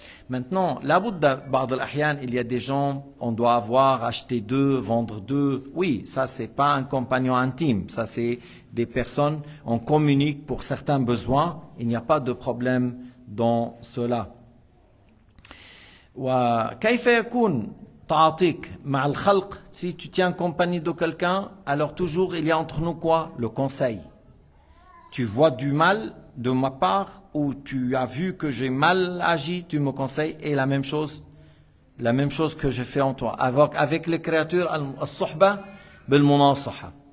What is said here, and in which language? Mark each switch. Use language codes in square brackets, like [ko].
[fr] Maintenant, il y a des gens, on doit avoir acheté 2, vendre 2. Oui, ça c'est pas un compagnon intime, ça c'est des personnes, on communique pour certains besoins, il n'y a pas de problème dans cela. [ar] وكيف يكون تعاطيك مع الخلق? [fr] Si tu tiens compagnie de quelqu'un, alors toujours il y a entre nous quoi? Le conseil. Tu vois du mal de ma part ou tu as vu que j'ai mal agi, tu me conseilles, et la même chose que j'ai fait en toi. Avec les créatures, [ar] al-suhba bil-munasaha.